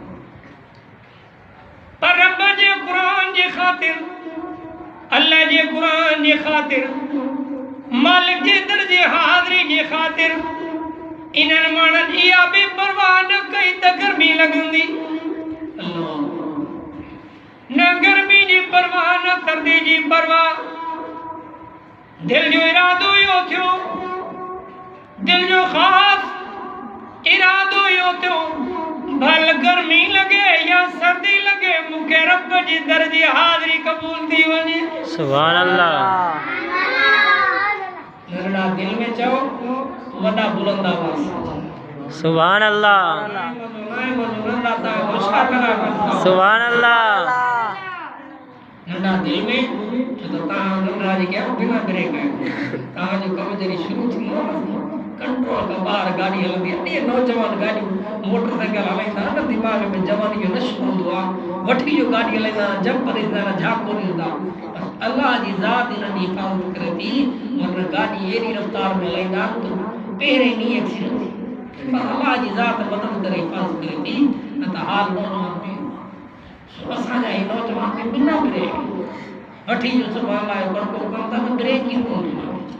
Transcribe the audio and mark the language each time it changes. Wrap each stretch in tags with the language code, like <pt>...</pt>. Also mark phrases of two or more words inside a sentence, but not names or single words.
<sd>पर रब जे कुरान जे ख़ातिर, अल्लाह जे कुरान जे ख़ातिर, मालिक जे दर जे हाज़िरी जे ख़ातिर इन्हनि माण्हुनि इहा बि परवाह न कई त गर्मी लॻंदी, न गर्मी जी परवाह न सर्दी जी परवाह, दिल जो इरादो यो थियो, दिल जो खास इरादो यो थियो, भल गर्मी लगे या सर्दी लगे मूंखे रब जी दर जी हाज़िरी क़बूल थी वञे। सुभान अल्लाह। नरड़ा दिल में चओ वॾा बुलंद आवाज़ सुभान अल्लाह, सुभान अल्लाह। नंढा दिल में जो तव्हां नंढा जी क्या बिना ब्रेक तव्हां जो कम जॾहिं शुरू थींदो कंट्रोल खां ॿाहिरि गाॾी हलंदी आहे, नौजवान गाॾियूं मोटरसाइकिल हलाईंदा न, दिमाग़ में जवानी जो नशो हूंदो आहे, वठी जो गाॾी हलाईंदा जंप ॾींदा झाको ॾींदा, अल्लाह जी ज़ात इन्हनि जी हिफ़ाज़त करे थी, मगर गाॾी अहिड़ी रफ़्तार में हलाईंदा त पहिरें ॾींहुं एक्सीडेंट थी, पर अल्लाह जी ज़ात मदद करे हिफ़ाज़त करे थी, न त हाल नौजवान में असांजा ही नौजवान के बिना ब्रेक वठी जो सुभाणे लाइ बड़को कमु था त ब्रेक ई कोन्हे,</sd>